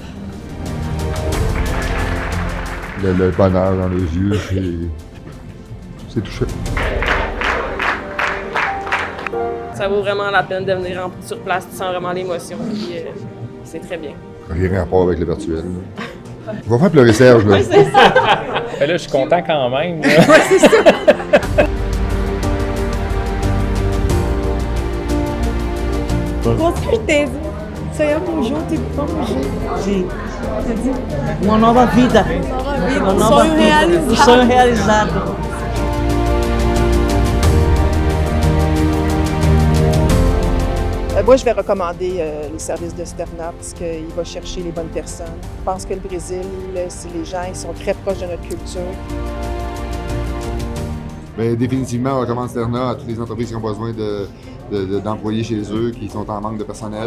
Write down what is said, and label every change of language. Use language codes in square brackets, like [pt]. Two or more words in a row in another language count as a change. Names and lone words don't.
[fr] Le bonheur dans les yeux, c'est touchant. Ça vaut vraiment la peine de venir sur place, tu sens vraiment l'émotion, puis c'est très bien. Rien à rapport avec le virtuel. On va faire pleurer Serge, là. Oui, c'est ça. Mais là, je suis content quand même. Oui, c'est ça. [pt] Com certeza. Isso aí é conjunto e vamos junto. Uma nova vida. Uma nova vida. realizado. Um sonho realizado. [fr] Moi, je vais recommander les services de Sterna parce qu'il va chercher les bonnes personnes. Je pense que le Brésil, les gens ils sont très proches de notre culture. Bien, définitivement, on recommande Sterna à toutes les entreprises qui ont besoin d'employés chez eux, qui sont en manque de personnel.